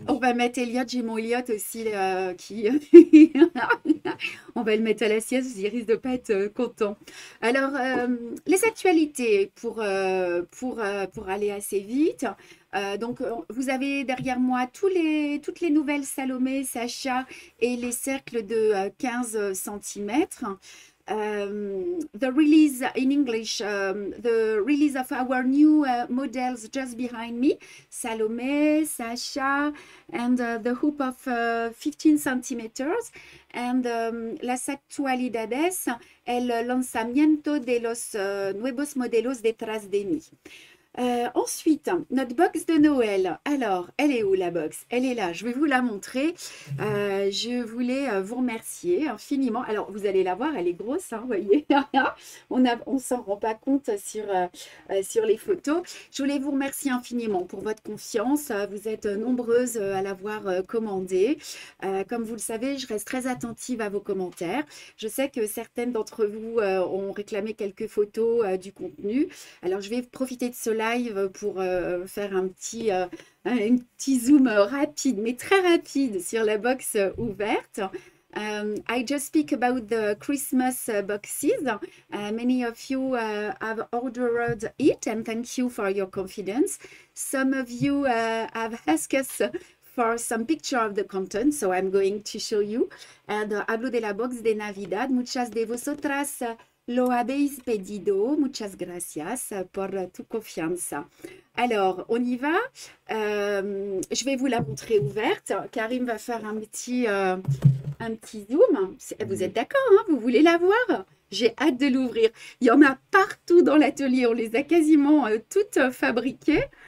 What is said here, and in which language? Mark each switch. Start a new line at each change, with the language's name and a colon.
French: On va mettre Elliot, j'ai mon Elliot aussi qui... On va le mettre à la sieste, il risque de pas être content. Alors, les actualités pour aller assez vite. Donc, vous avez derrière moi toutes les nouvelles Salomé, Sacha et les cercles de 15 centimètres.
English: The release in English, the release of our new models just behind me, Salome, Sasha, and the hoop of 15 centimeters. And
Spanish: las actualidades, el lanzamiento de los nuevos modelos detrás de mí.
French: Ensuite, notre box de Noël. Alors, elle est où la box? Elle est là, je vais vous la montrer. Je voulais vous remercier infiniment. Alors, vous allez la voir, elle est grosse, hein, vous voyez. On s'en rend pas compte sur les photos. Je voulais vous remercier infiniment pour votre confiance. Vous êtes nombreuses à l'avoir commandée. Comme vous le savez, je reste très attentive à vos commentaires. Je sais que certaines d'entre vous ont réclamé quelques photos du contenu. Alors, je vais profiter de cela pour faire un petit zoom rapide, mais très rapide sur la box ouverte.
English: I just speak about the Christmas boxes. Many of you have ordered it, and thank you for your confidence. Some of you have asked us for some picture of the content, so I'm going to show you. And
Spanish: hablo de la box de Navidad. Muchas de vosotras lo habéis pedido. Muchas gracias por tu confianza.
French: Alors, on y va. Je vais vous la montrer ouverte. Karim va faire un petit zoom. Vous êtes d'accord, hein? Vous voulez la voir? J'ai hâte de l'ouvrir. Il y en a partout dans l'atelier. On les a quasiment toutes fabriquées.